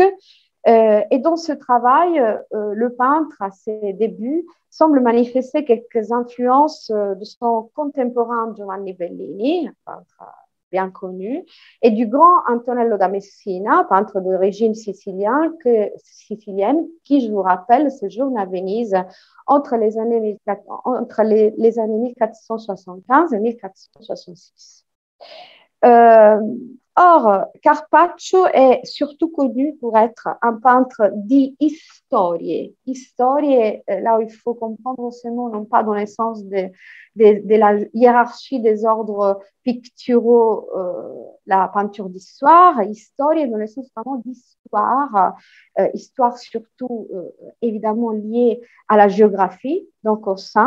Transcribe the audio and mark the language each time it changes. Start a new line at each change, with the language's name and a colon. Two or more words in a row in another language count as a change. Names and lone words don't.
French: Et dans ce travail, le peintre, à ses débuts, semble manifester quelques influences de son contemporain Giovanni Bellini, un peintre bien connu, et du grand Antonello da Messina, peintre d'origine sicilienne, qui, je vous rappelle, séjourne à Venise entre les années 1475 et 1466. Or, Carpaccio est surtout connu pour être un peintre
Italian: di storie.
French: Storie, là où il faut comprendre ce mot, non pas dans le sens de la hiérarchie des ordres picturaux, la peinture d'histoire, storie dans le sens vraiment d'histoire, histoire surtout évidemment liée à la géographie, donc au sein.